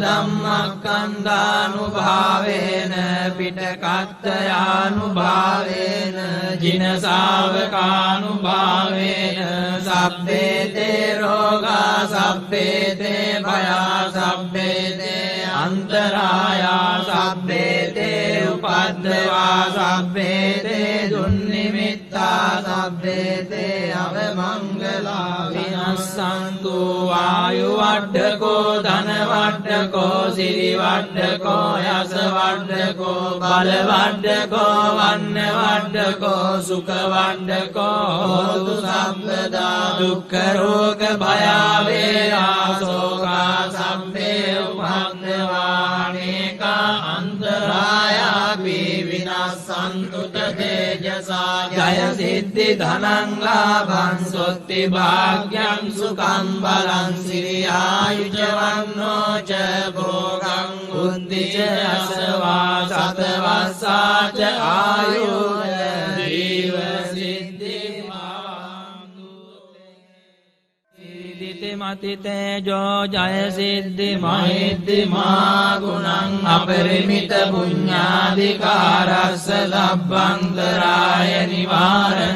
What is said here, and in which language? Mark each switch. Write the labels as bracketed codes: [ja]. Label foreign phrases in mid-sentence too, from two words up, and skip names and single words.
[pi] ධම්මස්කන්ධානුභාවේන පිටකත්ථයානුභාවේන ජින ශාවකානුභාවේන සබ්බේතේ රෝගා සබ්බේතේ භයා සබ්බේතේ අන්තරායා සබ්බේතේ උපද්දවා සබ්බේතේ දුන්නිමිත්තා සබ්බේතේ අවමංගලා විනස්සන්තු වායු වඩ්ඩකෝ ධන වඩ්ඩකෝ සිරි වඩ්ඩකෝ යස වඩ්ඩකෝ බල වඩ්ඩකෝ වන්න වඩ්ඩකෝ සුඛ වඩ්ඩකෝ හෝතු සම්පදා. දුක්ඛ රෝග භය වේරා ශෝකා සම්මේ උපද්දවානේකා අන්තරායාපි විනස්සන්තු තේජසා. ජය සිද්ධි ධනං ලාභං සොත්ති භාග්‍යං සුඛං බලං සිරියායුජ වන්නෝ ච භෝගං බුද්ධි ච අසවා සතවස්සා ච ආයුර් ජීව සිද්ධි මති තේජෝ ජය සිද්ධි මහිද්දිමා ගුණං අපරිමිත පුඤ්ඤාධිකාරස්ස ලබ්බන්තරාය නිවාරණ